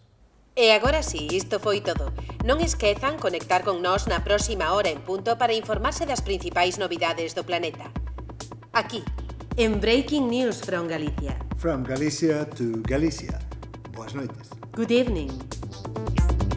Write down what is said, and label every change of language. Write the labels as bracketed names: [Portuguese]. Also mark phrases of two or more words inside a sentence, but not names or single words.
[Galician] E agora sí, isto foi todo. Non esquezan conectar con nós na próxima hora en punto para informarse das principais novidades do planeta. Aquí, en Breaking News from Galicia. [English] From Galicia to Galicia. [Galician] Boas noites. [English] Good evening.